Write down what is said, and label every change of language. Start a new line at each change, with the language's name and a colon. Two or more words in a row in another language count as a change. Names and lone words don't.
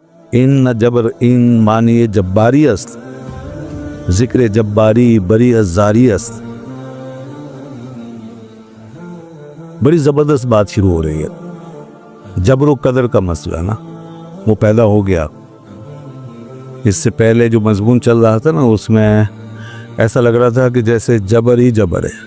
Persian: ان جبر این معنی جباری است، ذکر جباری بری از زاری است۔
Urdu: بڑی زبردست بات شروع ہو رہی ہے۔ جبر و قدر کا مسئلہ نا وہ پیدا ہو گیا۔ اس سے پہلے جو مضمون چل رہا تھا نا اس میں ایسا لگ رہا تھا کہ جیسے جبر ہی جبر ہے۔